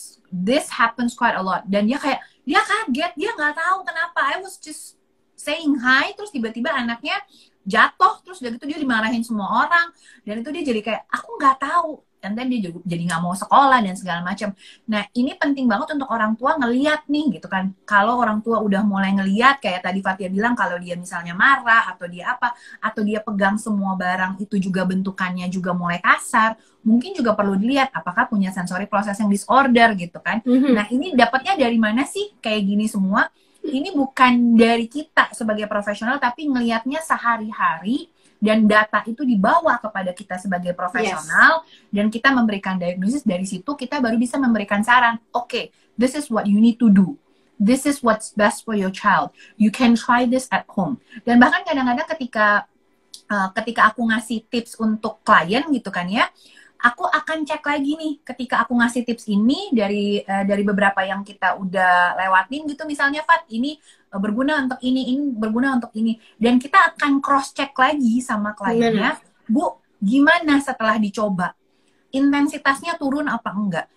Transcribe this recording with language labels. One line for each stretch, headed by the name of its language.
English: This happens quite a lot,
Indonesian: dan dia kaget, dia nggak tahu kenapa.
English: I was just saying hi,
Indonesian: terus tiba-tiba anaknya jatuh, terus udah gitu dia dimarahin semua orang, dan itu dia jadi kayak aku nggak tahu, dan dia jadi nggak mau sekolah dan segala macam. Nah ini penting banget untuk orang tua ngeliat nih gitu kan. Kalau orang tua udah mulai ngeliat kayak tadi Fatia bilang, kalau dia misalnya marah atau dia apa, atau dia pegang semua barang itu juga bentukannya juga mulai kasar, mungkin juga perlu dilihat apakah punya sensory processing disorder gitu kan. Nah ini dapatnya dari mana sih kayak gini semua? Ini bukan dari kita sebagai profesional, tapi ngelihatnya sehari-hari, dan data itu dibawa kepada kita sebagai profesional, dan kita memberikan diagnosis. Dari situ kita baru bisa memberikan saran.
English: Oke, this is what you need to do. This is what's best for your child. You can try this at home.
Indonesian: Dan bahkan kadang-kadang ketika aku ngasih tips untuk klien gitu kan ya, aku akan cek lagi nih ketika aku ngasih tips ini dari beberapa yang kita udah lewatin gitu, misalnya Fat, ini berguna untuk ini berguna untuk ini, dan kita akan cross check lagi sama kliennya, Bu, gimana setelah dicoba, intensitasnya turun apa enggak.